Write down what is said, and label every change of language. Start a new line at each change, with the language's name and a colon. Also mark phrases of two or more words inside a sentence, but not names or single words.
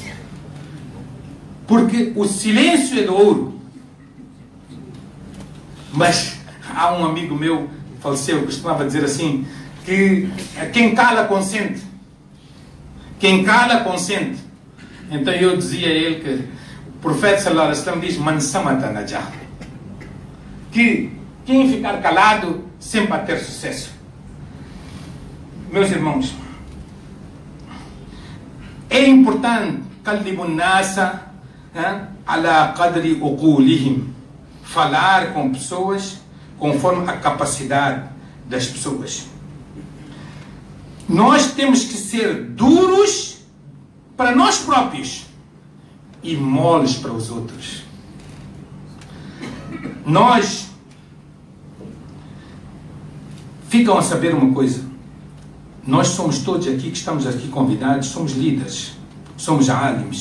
Portuguese: Porque o silêncio é do ouro. Mas há um amigo meu que faleceu, costumava dizer assim, que quem cala consente. Quem cala consente. Então eu dizia a ele que o profeta
Arabic: صلى الله عليه وسلم
Portuguese: diz:
Arabic: من صمت نجا.
Portuguese: Que quem ficar calado sempre vai ter sucesso. Meus irmãos, é importante
Arabic: خاطبوا الناس على قدر عقولهم,
Portuguese: falar com pessoas conforme a capacidade das pessoas. Nós temos que ser duros para nós próprios e moles para os outros. Nós ficam a saber uma coisa: nós somos todos aqui que estamos aqui convidados, somos líderes, somos alims.